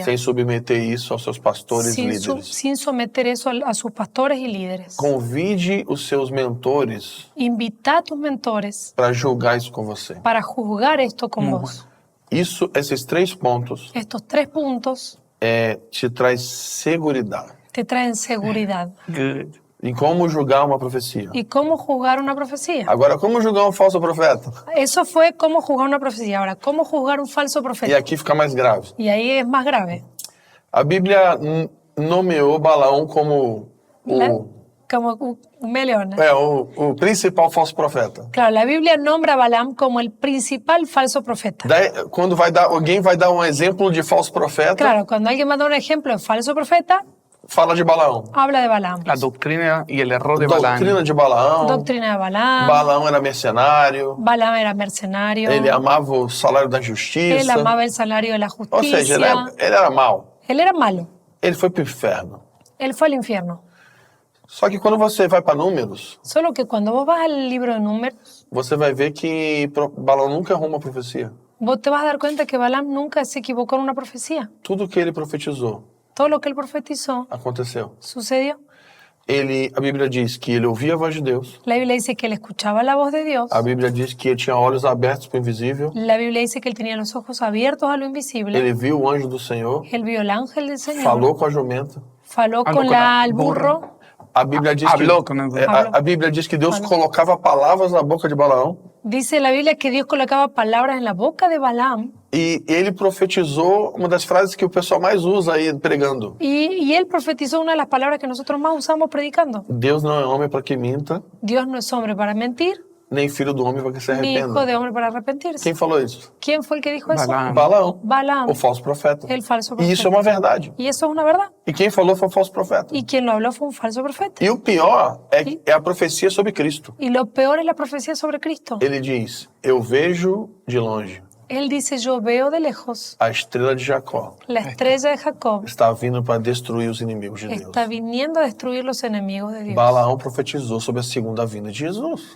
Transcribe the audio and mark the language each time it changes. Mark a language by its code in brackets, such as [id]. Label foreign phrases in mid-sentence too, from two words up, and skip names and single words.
[pt] sem submeter isso aos seus pastores e líderes. [es] sin someter eso a sus pastores y líderes. [pt] Convide os seus mentores [es] Invita a tus mentores [pt] para julgar isso com você. [es] para juzgar esto con vos. [pt] Esses 3 pontos [es] Estos 3 puntos [pt] te traz seguridade. [es] te traen seguridad. [en] Good. [pt] em como julgar uma profecia. [es] y cómo juzgar una profecía. [pt] Agora, como julgar um falso profeta? [es] Eso fue cómo juzgar una profecía. Ahora, ¿cómo juzgar un falso [pt] E [es] profeta? [pt] aqui fica mais grave. [es] Y ahí es más grave. [pt] A Bíblia nomeou Balaão como [es] Como un meleón. [pt] o principal falso profeta. [es] Claro, la Biblia nombra a Balaam como el principal falso profeta. [pt] Daí, quando alguém vai dar um exemplo de falso profeta, [es] Claro, cuando alguien manda un ejemplo de falso profeta, [pt] fala de Balaão. [es] habla de Balaam. La doctrina y el error de Balaam. [pt] Doutrina de Balaão. [es] Doctrina de Balaam. [pt] Balaão era mercenário. [es] Balaam era mercenario. [pt] Ele amava o salário da justiça. [es] Él amaba el salario de la [pt] Ou [es] justicia. [pt] seja, ele era mau. [es] Él era malo. [pt] Ele foi para o inferno. [es] Él fue al infierno. [pt] Só que quando você vai para Números, [es] Solo que cuando vos vas al libro de Números, [pt] você vai ver que Balaão nunca errou uma profecia. [es] vos te vas a dar cuenta que Balaam nunca se equivocó en una profecía. [pt] Tudo que ele profetizou [es] Todo lo que él profetizó [pt] aconteceu. [es] sucedió. [pt] A Bíblia diz que ele ouvia a voz de Deus. [es] La Biblia dice que él escuchaba la voz de Dios. [pt] A Bíblia diz que ele tinha olhos abertos para o invisível. [es] La Biblia dice que él tenía los ojos abiertos a lo invisible. [pt] Ele viu o anjo do Senhor. [es] Él vio el ángel del Señor. [pt] Falou com a jumenta. [es] Faló Habló con con el burro. [pt] A Bíblia diz [es] Habló [pt] que [es] com el- [pt] a Bíblia diz que Deus colocava palavras na boca de Balaão [es] Dice la Biblia que Dios colocaba palabras en la boca de Balaam. [pt] e ele profetizou uma das frases que o pessoal mais usa aí pregando. [es] Y él profetizó una de las palabras que nosotros más usamos predicando. [pt] Deus não é homem para que minta, [es] Dios no es hombre para mentir, [pt] nem filho do homem para que se [es] ni hijo [pt] arrependa. [es] de hombre para arrepentirse. [pt] Quem falou isso? [es] ¿Quién fue el que dijo eso? Balaam. [pt] Balaão, [es] Balaam, [pt] o falso profeta. [es] el falso [pt] E isso é [es] profeta. [pt] uma verdade. [es] Y eso es una verdad. [pt] E quem falou foi o falso profeta. [es] Y quien lo habló fue un falso profeta. [pt] E o pior é a profecia sobre Cristo. [es] Y lo peor es la profecía sobre Cristo. [pt] Ele diz: Eu vejo de longe [es] Él dice, yo veo de lejos [pt] a estrela de Jacó. [es] la estrella de Jacob [pt] Está vindo para destruir os inimigos de Deus. [es] está viniendo a destruir los enemigos de Dios. [pt] Balaão profetizou sobre a segunda vinda de Jesus.